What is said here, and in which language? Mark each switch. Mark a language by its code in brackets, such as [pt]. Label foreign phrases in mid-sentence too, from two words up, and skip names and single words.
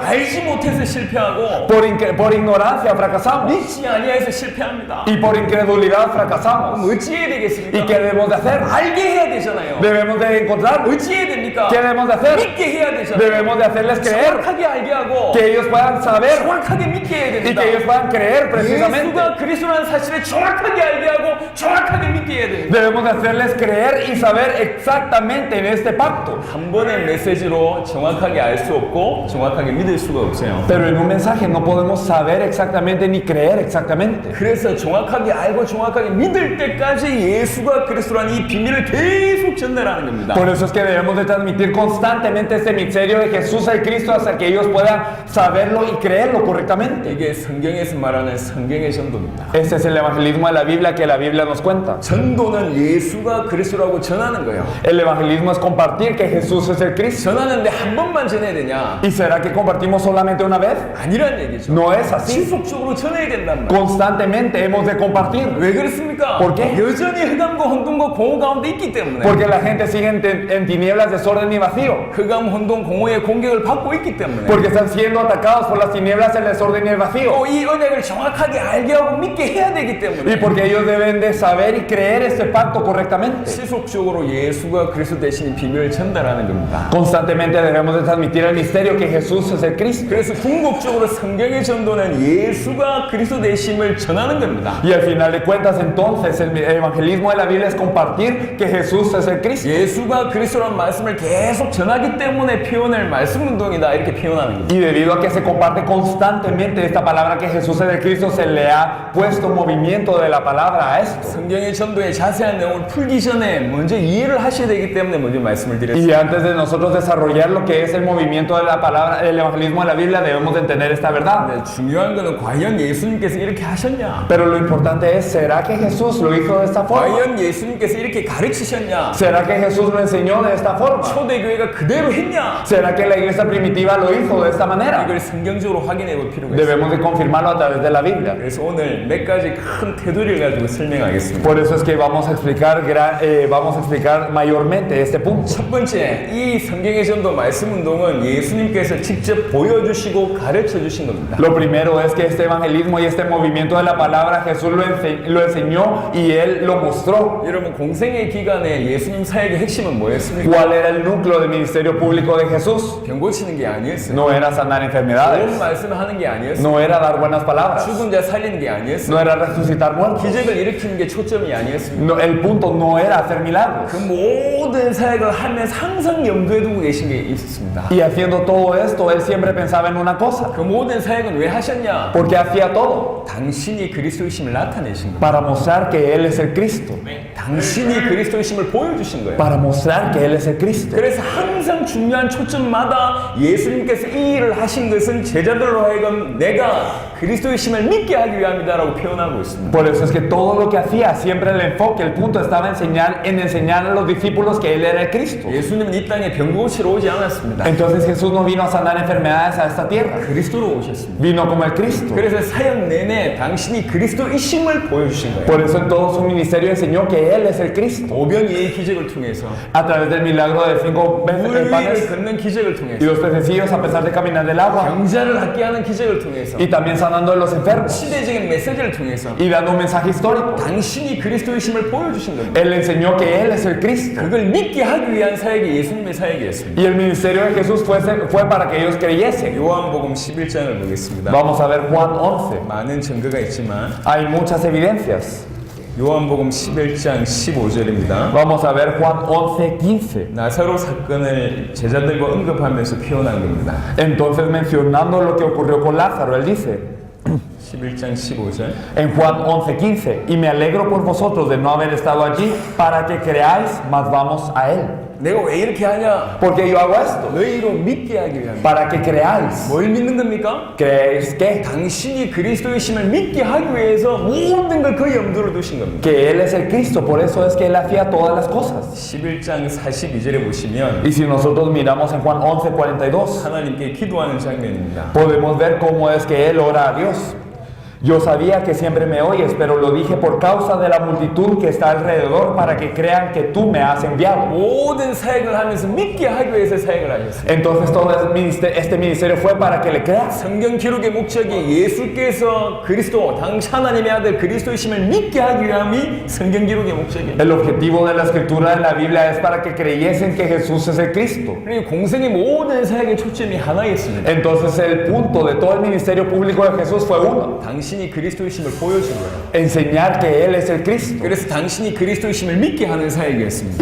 [ko] 알지 못해서 실패하고 [es] Por ignorancia fracasamos. [ko] 믿지 아니하여서 실패합니다. [es] Y por incredulidad fracasamos. [ko] 그럼 어찌 해야 [es] ¿Y [ko] 되겠습니까? [es] qué debemos de hacer? [ko] 알게 해야 되잖아요. [es] Debemos de encontrar. [ko] 어찌 해야 됩니까? [es] ¿Qué debemos de hacer? [ko] 믿게 해야 되잖아요. [es] Debemos de hacerles creer. [ko] 정확하게 알게 하고 [es] Que ellos puedan saber [ko] 정확하게 믿게 해야 [es] y [ko] 됩니다. [es] que ellos puedan creer precisamente. [ko] 예수가 그리스도라는 사실을 정확하게 알게 하고 정확하게 믿게 해야 됩니다. [es] Debemos de hacerles creer y saber exactamente en este pacto. [ko] 한 번의 메시지로 정확하게 알 수 없고 정확하게 믿을 수가 없어요. [es] Pero en un mensaje no podemos saber exactamente ni creer exactamente. [ko] 그래서 정확하게 알고 정확하게 믿을 때까지 예수가 그리스도라는 이 비밀을 계속 전달하는 겁니다. [es] Por eso es que debemos de transmitir constantemente este misterio de Jesús el Cristo hasta que ellos puedan saberlo y creerlo correctamente. [ko] 이게 성경에서 말하는 성경의 전도입니다. [es] Este es el evangelismo de la Biblia que la Biblia nos cuenta. [ko] 전도는 예수가 그리스도라고 전하는 거예요. [es] El evangelismo es compartir que Jesús es el Cristo. [ko] 전하는데 한 번만 전해야 되냐? [es] ¿Y será que compartimos solamente una vez? [ko] 아니란 얘기죠. [es] No es así. [ko] 지속적으로 전해야 된단 말이에요. [es] Constantemente hemos de compartir. [ko] 왜 그렇습니까? [es] ¿Por qué? [ko] 여전히 흑암과 혼돈과 공허 가운데 있기 때문에. [es] Porque la gente sigue en tinieblas, desorden y vacío. [ko] 흑암, 혼돈, 공허의 공격을 받고 있기 때문에. [es] Porque están siendo atacados por las tinieblas, el desorden y el vacío. [ko] 또 이 언약을 정확하게 알게 하고 믿게 해야 되기 [es] Y [ko] 때문에. [es] porque ellos deben de saber y creer este pacto correctamente. [ko] 지속적으로 예수가 그리스도 대신 비밀을 전달하는 겁니다. [es] Constantemente debemos de transmitir el misterio que Jesús es el Cristo. [ko] 그래서 궁극적으로 성경의 전도는 예수가 그리스도 되심을 전하는 겁니다. [es] Y al final de cuentas, entonces, el evangelismo de la Biblia es compartir que Jesús es el Cristo. [ko] 예수가 그리스도라는 말씀을 계속 전하기 때문에 표현을 말씀 운동이다 이렇게 표현하는 겁니다. [es] Y debido a que se comparte constantemente esta palabra que Jesús es el Cristo, se le ha puesto movimiento de la palabra a esto. [ko] 성경의 전도의 자세한 내용을 풀기 전에 먼저 이해를 하셔야 되기 때문에 먼저 말씀을 드렸습니다. [es] Y antes de nosotros desarrollar lo que es el movimiento de la palabra, el evangelismo de la Biblia, debemos de entender esta verdad. [ko] 네, 중요한 거는 과연 예수님께서 이렇게 하셨냐? [es] Pero lo importante es, ¿será que Jesús lo hizo de esta forma? [ko] 과연 예수님께서 이렇게 가르치셨냐? [es] ¿Será que Jesús lo enseñó de esta forma? [ko] 초대교회가 그대로 했냐? [es] ¿Será que la iglesia primitiva lo hizo de esta manera? [ko] 이걸 성경적으로 확인해 볼 필요가 있습니다. [es] Debemos de confirmarlo a través de la Biblia. [ko] 그래서 오늘 몇 가지 큰 테두리를 가지고 설명하겠습니다. [es] Por eso es que vamos a explicar mayormente este punto. [ko] 첫 번째, 이 성경의 전도 말씀 운동은 예수님께서 직접 보여주시고 가르쳐 주신 겁니다. [es] Lo primero es que este evangelismo y este movimiento de la palabra Jesús lo enseñó y Él lo mostró. [ko] 여러분, 공생의 기간에 예수님 사역의 핵심은 뭐였습니까? [es] ¿Cuál era el núcleo del ministerio público de Jesús? [ko] 병 고치는 게 아니었어요. [es] No era sanar [ko] 좋은 [es] enfermedades, [ko] 말씀을 하는 게 아니었어요. [es] no era dar buenas palabras, [ko] 죽은 자 살리는 게 아니었어요. [es] no era resucitar muertos. [ko] 기적을 일으키는 게 초점이 아니었습니다. [es] No, el punto no era hacer milagros. [ko] 그 모든 사역을 하면서 항상 염두에 두고 계신 게 있었습니다. [es] Y haciendo todo esto, Él siempre pensaba en una cosa. [ko] 그 모든 사역은 왜 하셨냐? [es] Porque hacía todo [ko] 당신이 그리스도이심을 나타내신 거예요. [es] para mostrar que Él es el Cristo. [ko] 당신이 그리스도이심을 보여주신 거예요. [es] Para mostrar que Él es el Cristo. [ko] 그래서 항상 중요한 초점마다 예수님께서 이 일을 하신 것은 제자들로 하여금 내가 그리스도이심을 그리스도이심을 믿게 하기 위함이다라고 표현하고 있습니다. [es] Por eso es que todo lo que hacía, siempre el enfoque, el punto estaba en enseñar a los discípulos que Él era el Cristo. [ko] 예수님은 이 땅에 병 고치러 오지 않았습니다. [es] Entonces Jesús no vino a sanar enfermedades a esta tierra, [ko] 그리스도로 오셨습니다. [es] vino como el Cristo. [ko] 그래서 사역 내내 당신이 그리스도이심을 보여주신 거예요. [es] Por eso en todo su ministerio enseñó que Él es el Cristo. [ko] 오병이의 기적을 통해서 [es] A través del milagro de 5 [ko] 물 위를 [es] panes [ko] 걷는 기적을 [es] y [ko] 통해서 [es] los pececillos a pesar de caminar del agua, [ko] 병자를 낫게 하는 기적을 통해서 [es] y también sanando a los enfermos [ko] 시대적인 메시지를 통해서 [es] y dando un mensaje histórico. [ko] 당신이 그리스도이심을 보여주신 겁니다. [es] Él enseñó que Él es el Cristo. [ko] 그걸 믿게 하기 위한 사역이 예수님의 사역이었습니다. [es] Y el ministerio de Jesús fue para que ellos creyesen. [ko] 요한복음 11장을 보겠습니다. [es] Vamos a ver Juan 11. [ko] 많은 증거가 있지만 [es] Hay muchas evidencias. [ko] 요한복음 11장 15절입니다. [es] Vamos a ver Juan 11:15. [ko] 나사로 사건을 제자들과 언급하면서 표현한 겁니다. [es] Entonces, mencionando lo que ocurrió con Lázaro, él dice [ko] 11장 15절. [es] en Juan 11:15: y me alegro por vosotros de no haber estado allí para que creáis, mas vamos a él. [ko] 내가 왜 이렇게 하냐? [es] Porque yo hago esto, [ko] 너희로 믿게 하기 위함. [es] para que creáis. [ko] 뭘 믿는 겁니까? [es] ¿Creéis qué? [ko] 당신이 그리스도이심을 믿게 하기 위해서 모든 걸 그 염두로 두신 겁니다. [es] Que Él es el Cristo, por eso es que Él hacía todas las cosas. [ko] 11장 42절에 보시면 [es] Y si nosotros miramos en Juan 11:42, [ko] 하나님께 기도하는 장면입니다. [es] podemos ver cómo es que Él ora a Dios. Yo sabía que siempre me oyes, pero lo dije por causa de la multitud que está alrededor, para que crean que tú me has enviado. [ko] 모든 사역을 하면서 믿게 하기 위해서 사역을 하셨습니다. [es] Entonces todo este ministerio fue para que le creas. [ko] 성경 기록의 목적이 예수께서 그리스도, 당시 하나님의 아들 그리스도이심을 믿게 하기 위함이 성경 기록의 목적이에요. [es] El objetivo de la escritura de la Biblia es para que creyesen que Jesús es el Cristo. [ko] 그리고 공생의 모든 사역의 초점이 하나였습니다. [es] Entonces el punto de todo el ministerio público de Jesús fue uno: [ko] 당신이 그리스도이심을 보여준 거예요. [es] enseñar que Él es el Cristo. [ko] 그래서 당신이 그리스도이심을 믿게 하는 사역이었습니다.